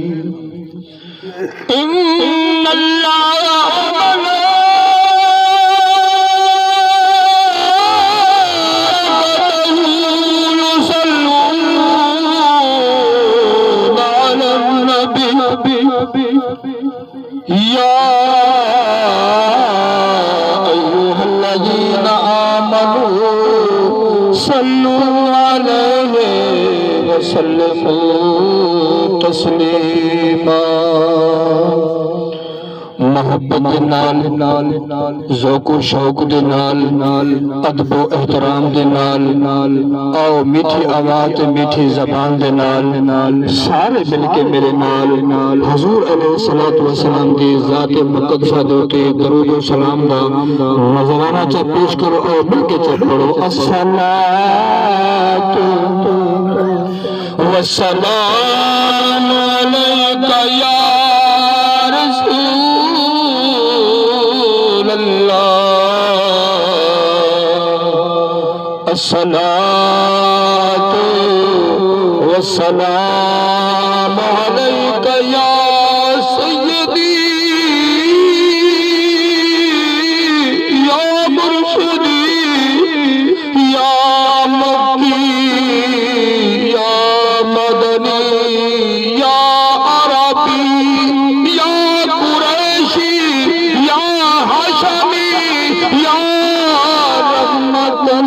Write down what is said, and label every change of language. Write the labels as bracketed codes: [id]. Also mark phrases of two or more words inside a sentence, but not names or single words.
[ar] إن الله وملائكته يصلون على النبي يا أيها الذين آمنوا صلوا عليه وسلموا تسليما [pa] محبت نال ذوق و شوق دے نال ادب و احترام دے نال آؤ میٹھی آواز تے میٹھی زبان دے نال سارے مل کے میرے نال [ar] حضور علیہ السلام [pa] دی ذات مقدسہ دوتے درود و سلام دا نظرانہ چا پیش کرو اور مل کے چا پڑھو [ar] الصلاة والسلام علیکہ یا رسول اللہ الصلاة والسلام علیکہ یا سیدی یا مرشدی یا مکی یا مدنی یا عربی یا قریشی یا حشمی یا رحمت